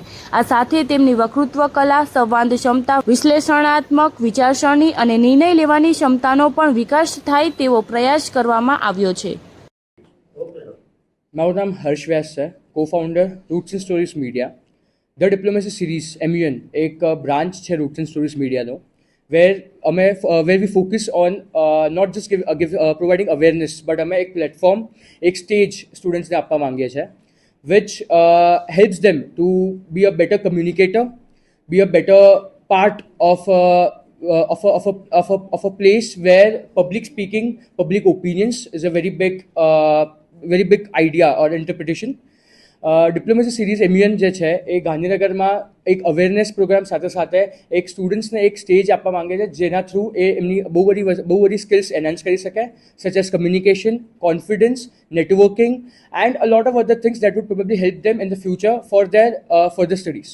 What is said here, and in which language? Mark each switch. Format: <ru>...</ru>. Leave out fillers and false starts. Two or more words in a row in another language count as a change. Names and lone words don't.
<gu>આ સાથે તેમની વક્તૃત્વ કલા, સંવાદ ક્ષમતા, વિશ્લેષણાત્મક વિચારસરણી અને નિર્ણય લેવાની ક્ષમતાનો પણ વિકાસ થાય તેવો પ્રયાસ કરવામાં આવ્યો છે. મારું નામ હર્ષ વ્યાસ છે, co-founder રૂટ્સ એન્ડ સ્ટોરીઝ મીડિયા. ધ ડિપ્લોમેસી સિરીઝ MUN એક બ્રાન્ચ છે રૂટ્સ એન્ડ સ્ટોરીઝ મીડિયાનો,</gu> <en>where we focus on not just providing awareness, but</en> <gu>અમે એક પ્લેટફોર્મ, એક સ્ટેજ સ્ટુડન્ટ્સને આપવા માંગીએ છીએ,</gu> <en>which helps them to be a better communicator, be a better part of a place where public speaking, public opinions is a very big idea or interpretation.</en> <gu>ડિપ્લોમેસી સિરીઝ MUN જે છે એ ગાંધીનગરમાં એક અવેરનેસ પ્રોગ્રામ સાથે સાથે એક સ્ટુડન્ટ્સને એક સ્ટેજ આપવા માંગે છે, જેના થ્રુ એ એમની બહુ બધી સ્કિલ્સ એનહાન્સ કરી શકે,</gu> <en>such as communication, confidence, networking and a lot of other things that would probably help them in the future for their further studies.</en>